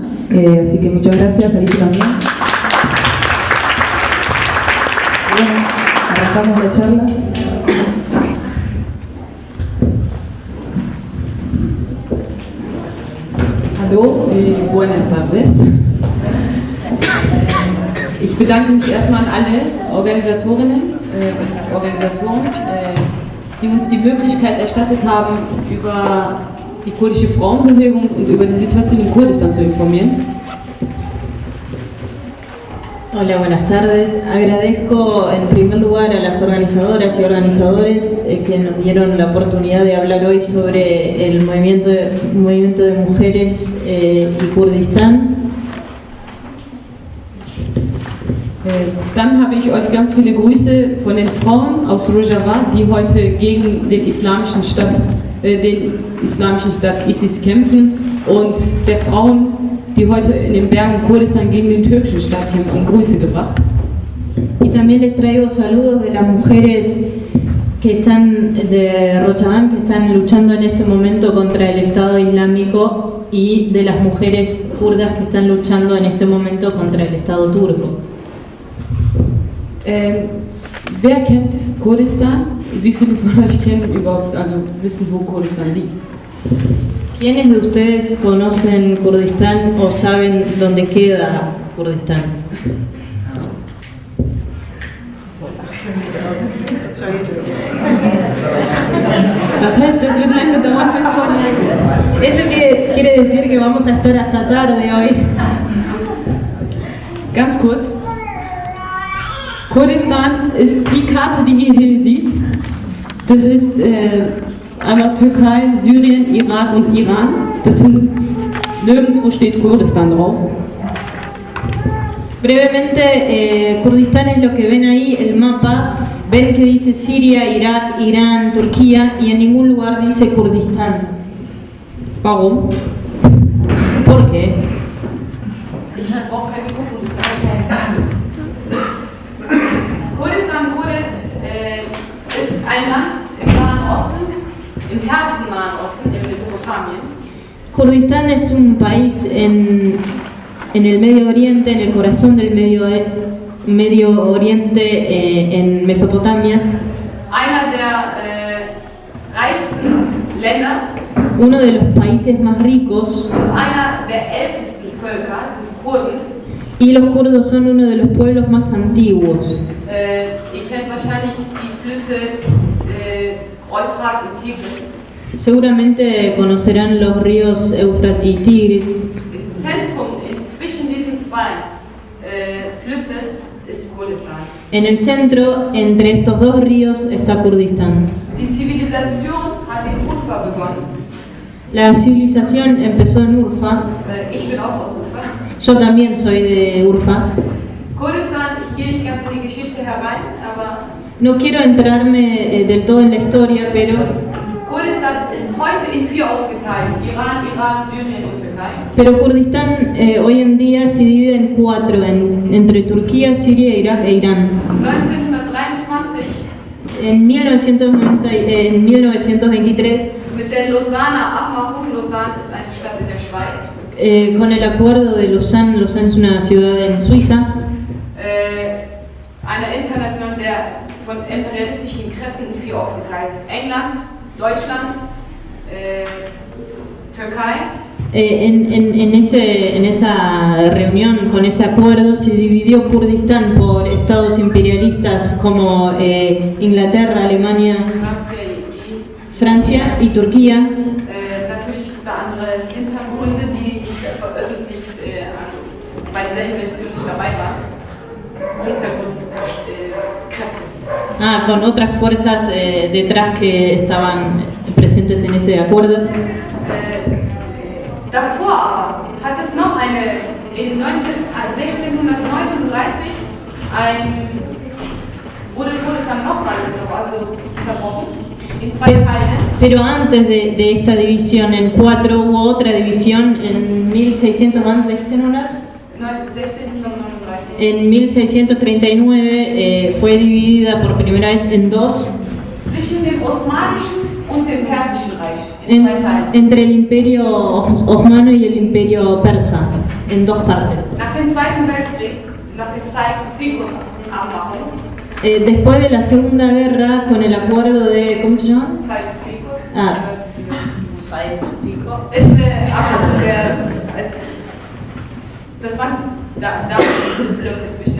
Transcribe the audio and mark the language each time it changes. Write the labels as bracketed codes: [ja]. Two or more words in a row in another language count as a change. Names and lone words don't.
[es] Así que muchas gracias a Lisa también. Bueno, arrancamos la charla. Hallo, buenas tardes. [de] Ich bedanke mich erstmal an alle Organisatorinnen und Organisatoren, die uns die Möglichkeit erstattet haben, über die kurdische Frauenbewegung und über die Situation in Kurdistan zu informieren. [es] Hola, buenas tardes. Agradezco en primer lugar a las organizadoras y organizadores que nos dieron la oportunidad de hablar hoy sobre el movimiento de mujeres y Kurdistán. [de] Dann habe ich euch ganz viele Grüße von den Frauen aus Rojava, die heute gegen den islamischen Staat ISIS kämpfen, und der Frauen, die heute in den Bergen Kurdistan gegen den türkischen Staat kämpfen, Grüße gebracht. [es] Y también les traigo saludos de las mujeres que están de Rojava, que están luchando en este momento contra el Estado Islámico, y de las mujeres kurdas que están luchando en este momento contra el Estado turco. [de] Wer kennt Kurdistan? Wie viele von euch kennen überhaupt, also wissen, wo Kurdistan liegt? [es] ¿Quiénes de ustedes conocen Kurdistán o saben dónde queda Kurdistán? [de] Das heißt, das wird lange dauern, wenn [es] Eso quiere decir que vamos a estar hasta tarde hoy. [de] Ganz kurz. Kurdistan ist die Karte, die ihr hier seht. Das ist einmal Türkei, Syrien, Irak und Iran. Das sind, nirgendwo steht Kurdistan drauf. [es] Brevemente, Kurdistán es lo que ven ahí, el mapa. Ven que dice Siria, Irak, Irán, Turquía y en ningún lugar dice Kurdistán. [de] Warum? [es] ¿Por qué? [de] Ich brauche kein Mikrofon. Kurdistan ist ein Land im Nahen Osten, im Herzen Nahen Osten, in Mesopotamien. [es] Kurdistán es un país en el Medio Oriente, en el corazón del Medio Oriente, en Mesopotamia. [de] Einer der reichsten Länder, [es] Uno de los países más ricos, [de] einer der ältesten Völker sind die Kurden. [es] y los kurdos son uno de los pueblos más antiguos. [de] Ihr kennt wahrscheinlich die Flüsse Euphrat und Tigris. [es] Seguramente conocerán los ríos Éufrates y Tigris. [de] Im Zentrum, zwischen diesen zwei Flüsse, ist Kurdistan. [es] En el centro, entre estos dos ríos, está Kurdistán. [de] Die Zivilisation hat in Urfa begonnen. [es] La civilización empezó en Urfa. [de] Ich bin auch aus Urfa. [es] Yo también soy de Urfa. [de] Kurdistan, ich gehe nicht ganz in die Geschichte herein, aber [es] No quiero entrarme del todo en la historia, pero [de] Kurdistan ist heute in 4 aufgeteilt: Iran, Irak, Syrien und Türkei. [es] Pero Kurdistán hoy en día se divide en 4, entre Turquía, Siria, Irak e Irán. [de] 1923, [es] En 1923, [de] mit der Lausanner Abmachung, Lausanne ist eine Stadt in der Schweiz, [es] con el acuerdo de Lausanne es una ciudad en Suiza, [de] einer internationalen, der von imperialistischen Kräften in 4 aufgeteilt: England, Deutschland, Türkei. [es] En esa reunión, con ese acuerdo, se dividió Kurdistán por estados imperialistas como Inglaterra, Alemania, Francia y Turquía. [de] Natürlich sind da andere Hintergründe, die nicht veröffentlicht bei dieser Invention nicht dabei waren. Hintergrundkräfte. [es] Con otras fuerzas detrás que estaban presentes en ese acuerdo. [de] Davor aber hat es noch in 1639 wurde es dann nochmal zerbrochen in 2 Teile. [es] Pero antes de esta división en 4 hubo otra división en 1600 antes de que se nombrar. [de] 1639. [es] En 1639 fue dividida por primera vez en 2. [de] Zwischen dem Osmanischen und dem Persischen Reich in 2 Teilen. [es] Entre el imperio osmano y el imperio persa, en 2 partes. [de] Nach dem Zweiten Weltkrieg, nach dem Sykes-Picot-Abmachung, [es] después de la Segunda Guerra, con el acuerdo de, ¿cómo se llama? [de] Sykes-Picot, [es] Sykes-Picot. [de] ist eine Abmachung, das waren damals Blöcke zwischen.